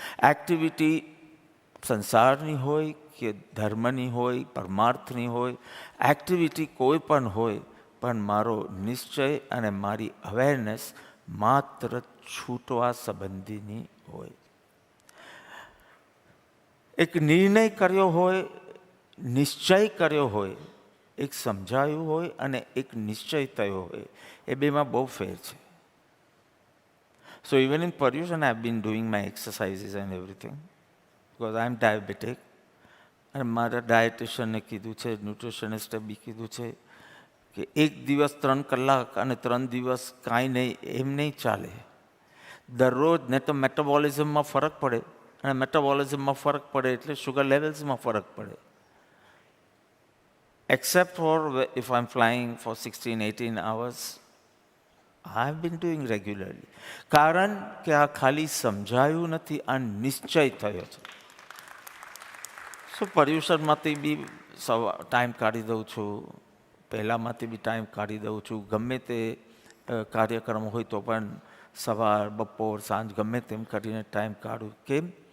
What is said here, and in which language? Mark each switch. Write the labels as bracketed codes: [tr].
[gu] Activity સંસારની હોય કે ધર્મની હોય, પરમાર્થની હોય, એક્ટિવિટી કોઈ પણ હોય, પણ મારો નિશ્ચય અને મારી અવેરનેસ માત્ર છૂટવા સંબંધીની હોય. એક નિર્ણય કર્યો હોય, નિશ્ચય કર્યો હોય, એક સમજાયું હોય અને એક નિશ્ચય થયો હોય, એ બેમાં બહુ ફેર છે. [en] So even in Paryushan, I have been doing my exercises and everything because I am diabetic. [gu] અને મારા ડાયટિશિયને કીધું છે, ન્યુટ્રિશનિસ્ટે બી કીધું છે કે એક દિવસ 3 કલાક અને 3 દિવસ કાંઈ નહીં, એમ નહીં ચાલે. દરરોજ ને તો મેટાબોલિઝમમાં ફરક પડે, અને મેટાબોલિઝમમાં ફરક પડે એટલે શુગર લેવલ્સમાં ફરક પડે. [en] Except for if I'm flying for 16-18 hours, I have been doing regularly. [gu] કારણ કે આ ખાલી સમજાયું નથી, આ નિશ્ચય થયો છે. શું પર્યુષણમાંથી બી ટાઈમ કાઢી દઉં છું, પહેલાંમાંથી બી ટાઈમ કાઢી દઉં છું. ગમે તે કાર્યક્રમ હોય તો પણ સવાર, બપોર, સાંજ ગમે તેમ કરીને ટાઈમ કાઢું. કેમ?